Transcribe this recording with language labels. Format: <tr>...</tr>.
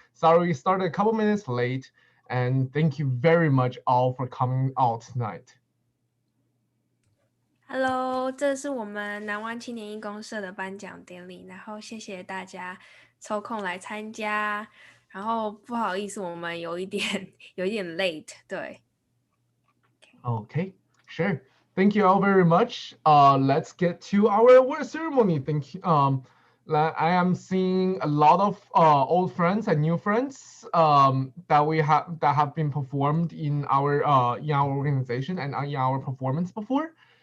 <en>Sorry we started a couple minutes late, and thank you very much all for coming out tonight.</en> <zh>Hello，这是我们南湾青年义工社的颁奖典礼，然后谢谢大家抽空来参加。然后不好意思，我们有一点late，对。</zh> <en>Okay, sure. Thank you all very much. Let's get to our award ceremony. Thank you. I am seeing a lot of old friends and new friends that have been performed in our organization and in our performance before.</en>